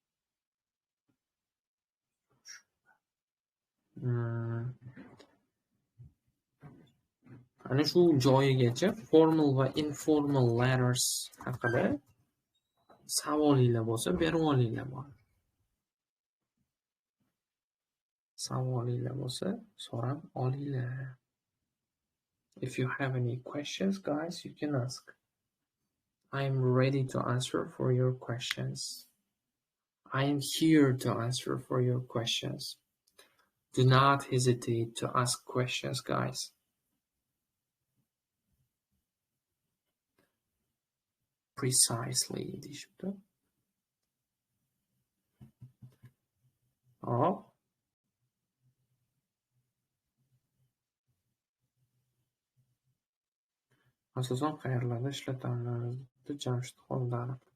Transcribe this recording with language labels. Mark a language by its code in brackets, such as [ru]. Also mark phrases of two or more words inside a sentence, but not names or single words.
[uz] Ana shu joyigacha formal va [en] informal letters [uz] haqida savolinglar bo'lsa, berib olinglar bor. Savolinglar bo'lsa, so'rab olinglar. [en] If you have any questions, guys, you can ask. I'm ready to answer for your questions. I am here to answer for your questions. Do not hesitate to ask questions, guys. [uz] Precisely deyishibdi. Hop. Asosan qayerlarda ishlatamizda Jamshid Xoldarov.